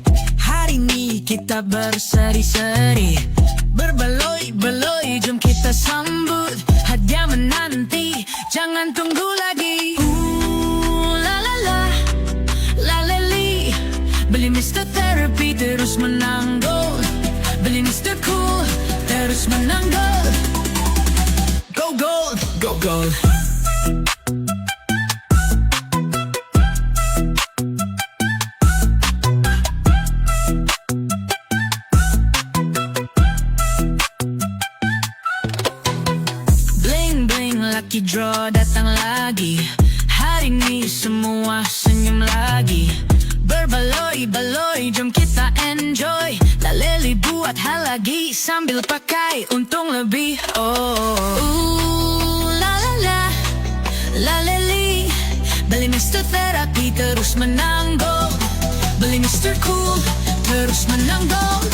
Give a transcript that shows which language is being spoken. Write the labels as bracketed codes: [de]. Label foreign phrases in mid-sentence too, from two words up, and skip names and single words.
[ms] Hari ini kita berseri-seri, berbaloi-baloi, jom kita sambut. Hadiah menanti, jangan tunggu lagi. La la la, la leli. Beli Mr. Therapy terus menang gold. Beli Mr. Cool terus menang gold. [en] Go gold, go gold. Lucky draw [ms] datang lagi. Hari ini semua senyum lagi. Berbaloi-baloi, jom kita enjoy. Laleli buat hal lagi sambil pakai untung lebih. La la la, laleli. Beli Mr. Therapy terus menang gold. Beli Mr. Cool terus menang gold.